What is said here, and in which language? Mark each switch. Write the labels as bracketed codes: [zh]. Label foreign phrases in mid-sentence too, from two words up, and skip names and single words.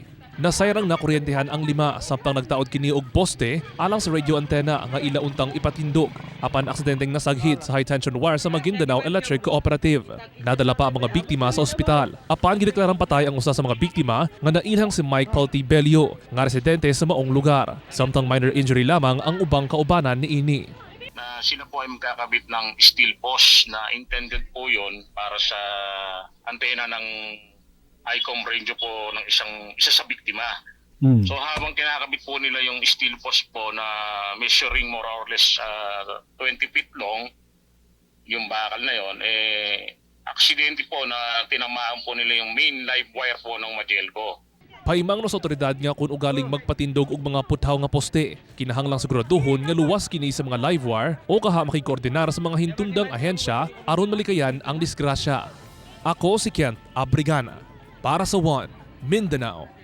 [ceb] Nasayrang nakuryentehan ang 5 samtang nagtaod kini og poste alang sa radio antena nga ila untang ipatindog apan aksidenteng nasaghit sa [en] high tension wire [ceb] sa Maguindanao Electric Cooperative. Nadala pa ang mga biktima sa ospital. Apan gideklarang patay ang usa sa mga biktima nga nailhang si Mike Paltibelio nga residente sa maong lugar. Samtang minor injury lamang ang ubang kaubanan niini. [tl] Na sila po ay magkakabit ng [en] steel post [tl] na intended po yun para sa antena ng ICOM radio po ng isa sa biktima. So habang kinakabit po nila yung [en] steel post [tl] po na [en] measuring more or less 20 feet long, [tl] yung bakal na yon, aksidente po na tinamaan po nila yung [en] main live wire [tl] po ng Magelco. [ceb] Paimang no sa otoridad nga kung ugaling magpatindog og mga puthaw nga poste. Kinahanglang siguraduhon nga luwas kini sa mga [en] live wire [ceb] o kaha makikoordinar sa mga hintundang ahensya aron malikayan ang disgrasya. Ako si Kent Abrigana para sa One Mindanao.